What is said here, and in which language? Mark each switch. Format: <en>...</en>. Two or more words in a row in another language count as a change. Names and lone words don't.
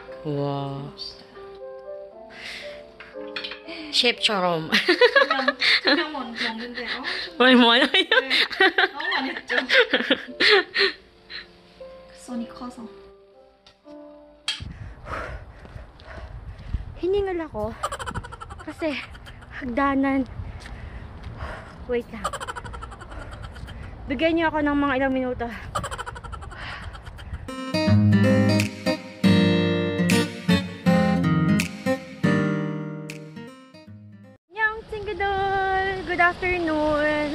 <ko>Wow. Chef 처럼. 그냥 먹는데 얼마나? 너무 많이 했죠. 손이 커서.</ko> <tl>Hiningal ako. Kasi hagdanan. Wait lang. Bigyan niyo ako ng mga ilang minuto.</tl> <en>Good afternoon.</en>